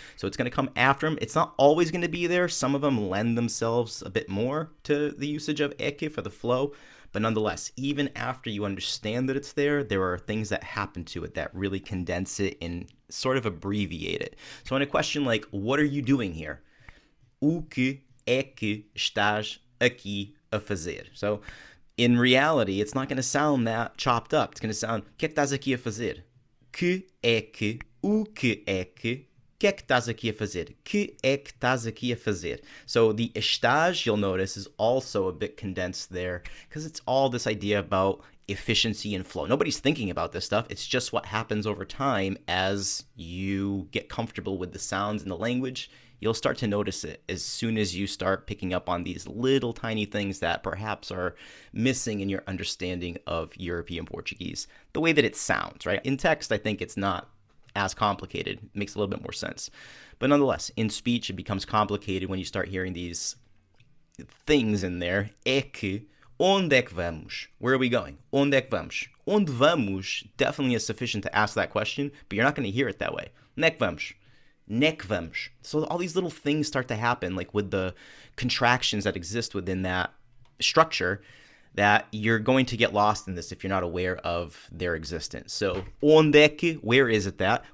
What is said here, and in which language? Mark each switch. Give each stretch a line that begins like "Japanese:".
English: So it's going to come after them. It's not always going to be there. Some of them lend themselves a bit more to the usage of eke for the flow. But nonetheless, even after you understand that it's there, there are things that happen to it that really condense it and sort of abbreviate it. So in a question like, what are you doing here?
Portuguese: O que é que estás aqui a fazer?
English: So in reality, it's not going to sound that chopped up. It's going to sound,
Portuguese: que é que estás aqui a fazer? Que é que, o que é que é que estás aqui a fazer? Que é que estás aqui a fazer?
English: So the estás, you'll notice, is also a bit condensed there because it's all this idea about efficiency and flow. Nobody's thinking about this stuff. It's just what happens over time as you get comfortable with the sounds and the language. You'll start to notice it as soon as you start picking up on these little tiny things that perhaps are missing in your understanding of European Portuguese. The way that it sounds, right? In text, I think it's not as complicated. It makes a little bit more sense. But nonetheless, in speech, it becomes complicated when you start hearing these things in there.
Portuguese: É que, onde é que vamos?
English: Where are we going?
Portuguese: Onde é que vamos? Onde vamos
English: definitely is sufficient to ask that question, but you're not going to hear it that way.
Portuguese: Onde é que vamos? Nek vamos.
English: So all these little things start to happen, like with the contractions that exist within that structure, that you're going to get lost in this if you're not aware of their existence. So,
Portuguese: onde é que,
English: where is it that?